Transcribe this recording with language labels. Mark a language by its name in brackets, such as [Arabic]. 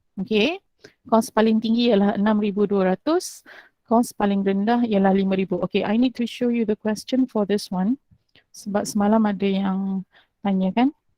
[Malay] Okay, kos paling tinggi ialah 6,200. Kos paling rendah ialah 5,000. [English] Okay, I need to show you the question for this one. [Malay] Sebab semalam ada yang tanya kan.